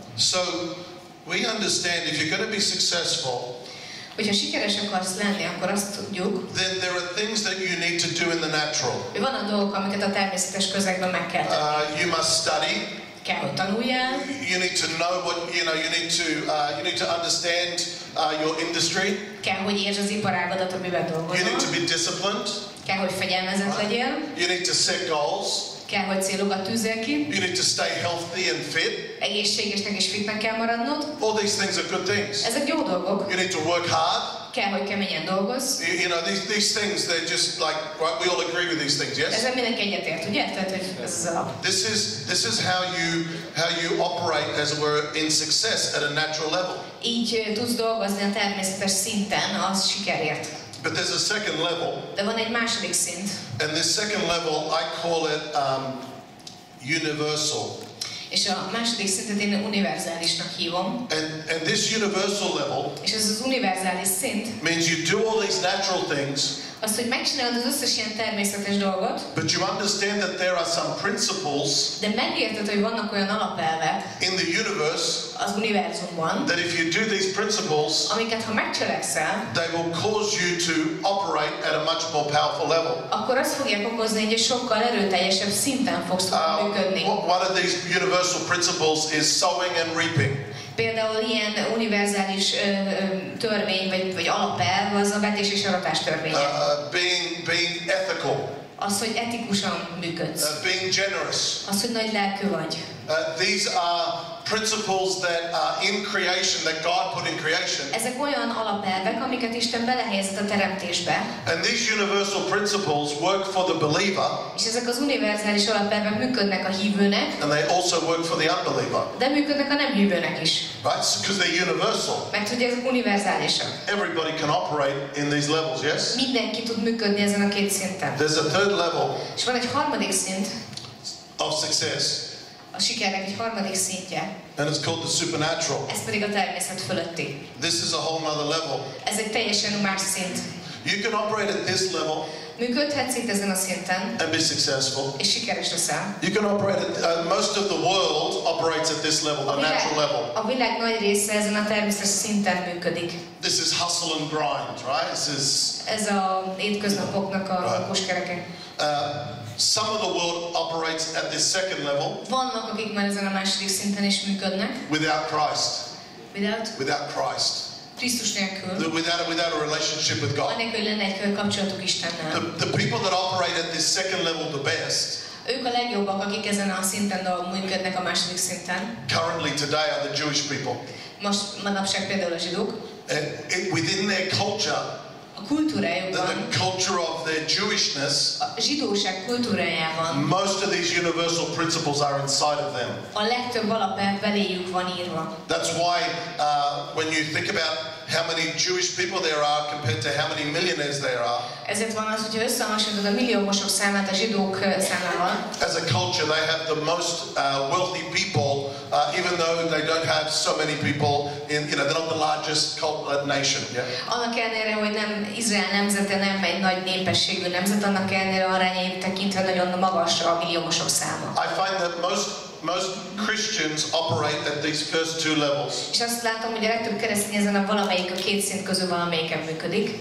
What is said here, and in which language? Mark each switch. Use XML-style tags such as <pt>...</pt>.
<en>So we understand if you're going to be successful,</en> <hu>hogyha sikeres akarsz lenni, akkor azt tudjuk,</hu> <en>then there are things that you need to do in the natural.</en> <hu>Hogy vannak dolgok, amiket a természetes közegben meg kell tenni.</hu> <en>You must study.</en> <hu>Kell, hogy tanuljál.</hu> <en>You need to know what you need to understand your industry.</en> <hu>Kell, hogy értsd az iparágadat, amiben dolgozol.</hu> <en>You need to be disciplined.</en> <hu>Kell, hogy fegyelmezett legyél.</hu> <en>You need to set goals.</en> <hu>Kell, hogy célokat tűzzél ki.</hu> <en>You need to stay healthy and fit.</en> <hu>Egészségesnek és fitnek kell maradnod.</hu> <en>All these things are good things.</en> <hu>Ezek jó dolgok.</hu> <en>You need to work hard.</en> <hu>Kell, hogy keményen dolgozz.</hu> <en>You know, these things, they're just like, right, we all agree with these things, yes?</en> <hu>Ezzel mindenki egyetért, ugye? Tehát, hogy ez az alap.</hu> <en>This is how you operate, as it were, in success at a natural level.</en> <hu>Így tudsz dolgozni a természetes szinten az sikerért.</hu> <en>But there's a second level.</en> <hu>De van egy második szint.</hu> <en>And this second level, I call it universal.</en> <hu>És a második szintet én univerzálisnak hívom.</hu> <en>And this universal level,</en> <hu>és ez az univerzális szint,</hu> <en>means you do all these natural things.</en> <hu>Az, hogy megcsinálod az összes ilyen természetes dolgot.</hu> <en>But you understand that there are some principles.</en> <hu>De megérted, hogy vannak olyan alapelvek.</hu> <en>In the universe.</en> <hu>Az univerzumban.</hu> <en>That if you do these principles.</en> <hu>Amiket ha megcselekszel.</hu> <en>They will cause you to operate at a much more powerful level.</en> <hu>Akkor azt fogják okozni, hogy egy sokkal erőteljesebb szinten fogsz működni.</hu> <en>One of these universal principles is sowing and reaping.</en> <hu>Például ilyen univerzális törvény vagy alapelv az a vetés és aratás törvénye.</hu> <en>Being ethical.</en> <hu>Az, hogy etikusan működsz.</hu> <en>Being generous.</en> <hu>Az, hogy nagy lelkű vagy.</hu> <en>These are principles that are in creation, that God put in creation.</en> <hu>Ezek olyan alapelvek, amiket Isten belehelyezett a teremtésbe.</hu> <en>And these universal principles work for the believer.</en> <hu>És ezek az univerzális alapelvek működnek a hívőnek.</hu> <en>And they also work for the unbeliever.</en> <hu>De működnek a nem hívőnek is.</hu> <en>Right? Because they're universal.</en> <hu>Mert ugye ezek univerzálisak.</hu> <en>Everybody can operate in these levels, yes?</en> <hu>Mindenki tud működni ezen a két szinten.</hu> <en>There's a third level.</en> <hu>És van egy harmadik szint.</hu> <en>Of success.</en> <hu>A sikernek egy harmadik szintje.</hu> <en>And it's called the supernatural.</en> <hu>Ez pedig a természet fölötti.</hu> <en>This is a whole other level.</en> <hu>Ez egy teljesen más szint.</hu> <en>You can operate at this level.</en> <hu>Működhetsz itt ezen a szinten.</hu> <en>And be successful.</en> <hu>És sikeres leszel.</hu> <en>You can operate at, most of the world operates at this level, the natural level.</en> <hu>A világ nagy része ezen a természetes szinten működik.</hu> <en>This is hustle and grind, right?</en> <hu>Ez a hétköznapoknak a okoskereke.</hu> <en>Some of the world operates at this second level.</en> <hu>Vannak, akik már ezen a második szinten is működnek.</hu> <en>Without Christ. Without Christ.</en> <hu>Krisztus nélkül.</hu> <en>Without a relationship with God.</en> <hu>Anélkül, hogy lenne egy kapcsolatuk Istennel.</hu> <en>The people that operate at this second level the best.</en> <hu>Ők a legjobbak, akik ezen a szinten működnek a második szinten.</hu> <en>Currently today are the Jewish people.</en> <hu>Most manapság például a zsidók.</hu> <en>Within their culture.</en> <hu>A kultúrájukban,</hu> <en>the culture of their Jewishness,</en> <hu>a zsidóság kultúrájában,</hu> <en>most of these universal principles are inside of them.</en> <hu>A legtöbb alapelv beléjük van írva.</hu> <en>That's why when you think about how many Jewish people there are compared to how many millionaires there are.</en> <hu>Ezért van az, hogyha összehasonlítod a milliómosok számát a zsidók számával.</hu> <en>As a culture, they have the most wealthy people, even though they don't have so many people they're not the largest nation. Yeah?</en> <hu>Annak ellenére, hogy nem Izrael nemzete, nem egy nagy népességű nemzet, annak ellenére arányait tekintve nagyon magas a milliómosok száma.</hu> <en>I find that most Christians operate at these first two levels.</en> <hu>És azt látom, hogy a legtöbb keresztény ezen a valamelyik a két szint közül valamelyiken működik.</hu>